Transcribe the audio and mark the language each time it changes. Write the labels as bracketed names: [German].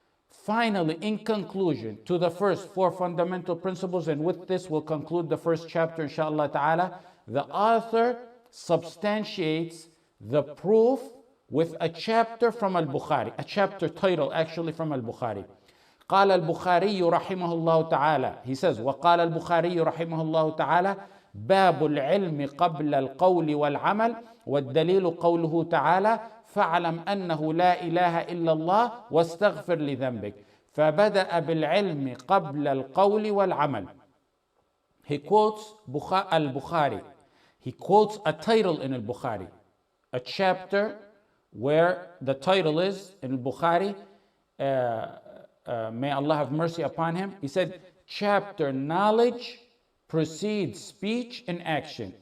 [English] Finally, in conclusion to the first 4 fundamental principles, and with this we'll conclude the first chapter inshallah ta'ala, the author substantiates the proof with a chapter from Al-Bukhari, a chapter title actually from Al-Bukhari. [Arabic] قال البخاري رحمه الله تعالى, [English] he says, [Arabic] وقال البخاري رحمه الله تعالى باب العلم قبل القول والعمل والدليل قوله تعالى فاعلم أنه لا إله إلا الله واستغفر لذنبك فبدأ بالعلم قبل القول والعمل. [English] He quotes Al-Bukhari. He quotes a title in Al-Bukhari, a chapter where the title is in Al-Bukhari, may Allah have mercy upon him. He said, chapter knowledge precedes speech and action.